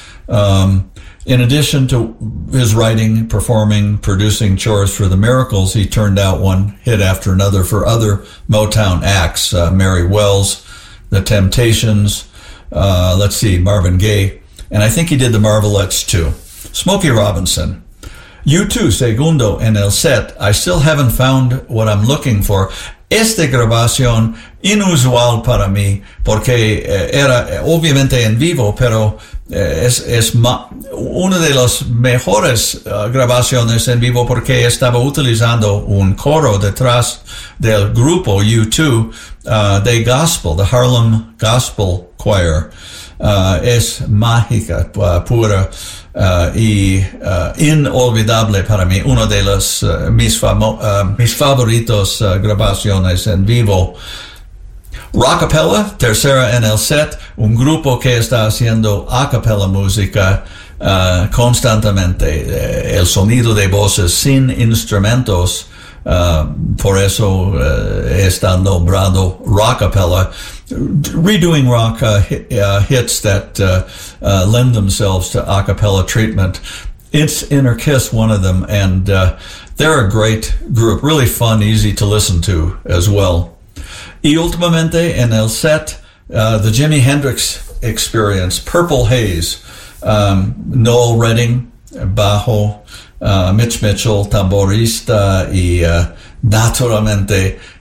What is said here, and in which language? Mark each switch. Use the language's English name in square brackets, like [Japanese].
[English] In addition to his writing, performing, producing chores for the Miracles, he turned out one hit after another for other Motown acts, Mary Wells, The Temptations, Marvin Gaye, and I think he did the Marvelettes too. [Spanish] Smokey Robinson. You too, segundo en el set. [English] I still haven't found what I'm looking for. [Spanish] Esta grabación inusual para mí, porque era obviamente en vivo, pero es una de las mejores grabaciones en vivo porque estaba utilizando un coro detrás del grupo U2 de gospel, the Harlem Gospel Choir. Es mágica, pura y inolvidable para mí. Una de las mis favoritos grabaciones en vivo. Rockapella, tercera en el set, un grupo que está haciendo a capella música constantemente. El sonido de voces sin instrumentos, por eso está nombrado rockapella. [English] Redoing rock hits that lend themselves to a capella treatment. It's Inner Kiss, one of them, and they're a great group. Really fun, easy to listen to as well. [Spanish] Y últimamente en el set, the Jimi Hendrix Experience, Purple Haze, Noel Redding, bajo, Mitch Mitchell, tamborista, y naturalmente